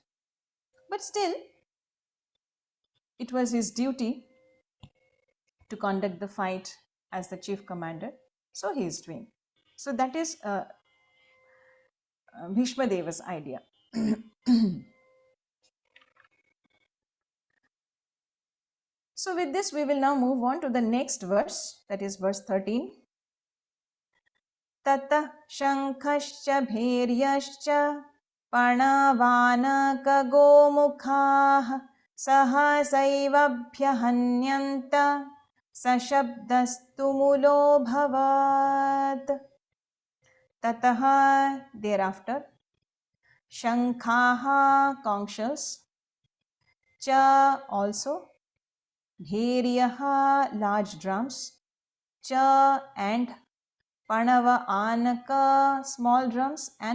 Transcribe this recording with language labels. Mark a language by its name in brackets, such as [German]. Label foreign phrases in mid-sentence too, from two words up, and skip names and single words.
[English] But still, it was his duty to conduct the fight as the chief commander, so he is doing. So that is Bhishma Deva's idea. So with this, we will now move on to the next verse, that is verse 13. [Sanskrit] Tata shankascha bheryascha parnavanaka gomukha sahasaivabhyahanyanta sashabdastumulo bhavat. [English] Tataha, thereafter, shankhaha, conch shells, cha, also, bheryaha, large drums, cha, and [Sanskrit] Panava Anaka, [English] small drums and